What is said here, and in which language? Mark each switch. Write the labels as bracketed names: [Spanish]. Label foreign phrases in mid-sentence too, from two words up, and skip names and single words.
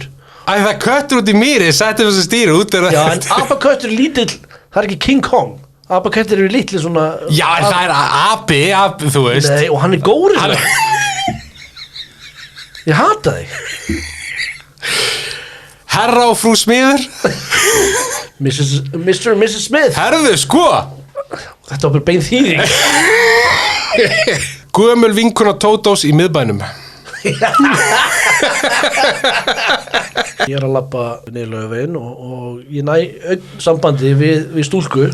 [Icelandic] Æ, það er köttur út í mýri, sett upp á sér stýri, úti er Já, en abaköttur er lítill, það er ekki King Kong. Abaköttur eru litli svona... Já, það er abi, þú veist. Nei, og hann er górilla. Ég hata þig. Herra og frú Smiður. [English] Mr. and Mrs. Smith. [Icelandic] Herðu, sko. Þetta var bara bein þýðing. Gömul vinkuna Tótós í miðbænum. Ég er að labba niður Laugaveginn og ég næ sambandi við stúlku.